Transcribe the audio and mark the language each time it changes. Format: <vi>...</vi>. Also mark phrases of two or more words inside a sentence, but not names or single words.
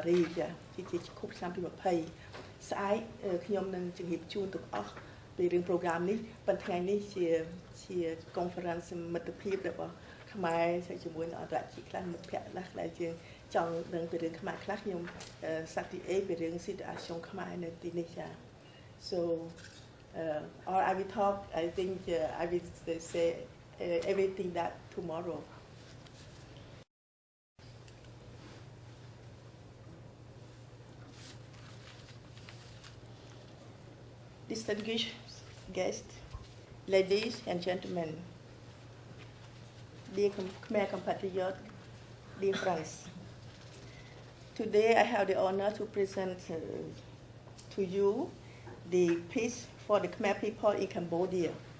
<km>រីសជាខួបឆ្នាំទី20ស្អែកខ្ញុំនឹងជម្រាបជូនទាំងអស់ពីរឿង program នេះប៉ុន្តែថ្ងៃនេះជា conference មិត្តភាពរបស់ខ្មែរជាមួយនឹងអន្តរជាតិខ្លះមិត្តភ័ក្តិខ្លះដែលយើងចង់ដឹងពីរឿងខ្មែរខ្លះខ្ញុំសាក់ទី A ពីរឿង situation ខ្មែរនៅទីនេះចា</km> <en>so or I will talk I think I will say everything that tomorrow. Distinguished guests, ladies and gentlemen, dear Khmer compatriots, dear friends, today I have the honor to present to you the Peace for the Khmer people in Cambodia.</en>